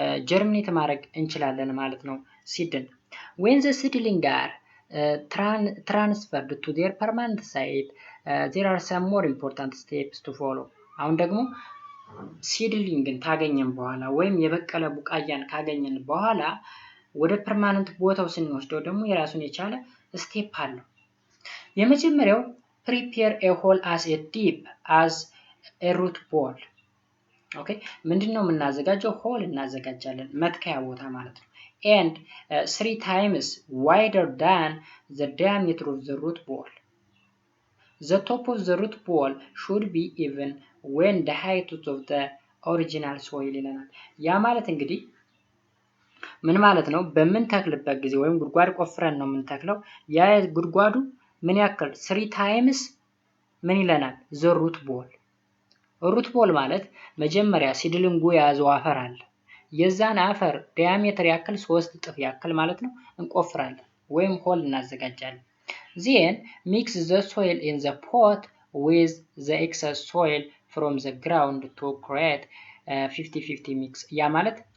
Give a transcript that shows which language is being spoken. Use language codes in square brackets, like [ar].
[am] ጀርሚኔት ማድረግ እንችላለን ማለት ነው ሲድን። [en] when the seedling are transferred to their permanent site there are some more important steps to follow. [am] አሁን ደግሞ ሲድሊንግን ካገኘን በኋላ ወይም የበቀለ ቡቃያን ካገኘን በኋላ ወደ ፐርማነንት ቦታው ስንወስደው ደግሞ የራሱን የቻለ ስቴፕ አለው። የመጀመሪያው [en] prepare a hole as deep as a root ball. [am] ኦኬ ምንድነው የምናዘጋጀው? ሆል እናዘጋጃለን፣ መትከያ ቦታ ማለት ነው። [en] and 3 times wider than the diameter of the root ball. The top of the root ball should be even when the height of the original soil [am] ይለናል። ያ ማለት እንግዲህ ምን ማለት ነው? በምንተክልበት ጊዜ ወይም ጉድጓድ ቆፍረን ነው የምንተክለው። ያ ጉድጓዱ ምን ያክል 3 times ምን ይለናል? the root ball። root ball ማለት መጀመሪያ ሲድሊንጉ የያዘው አፈር አለ። የዛን አፈር ዲያሜትር ያክል 3 እጥፍ ያክል ማለት ነው እንቆፍራለን ወይም ሆል እናዘጋጃለን። [en] then mix the soil in the pot with the excess soil from the ground to create 50-50 mix። [am] ያ ማለት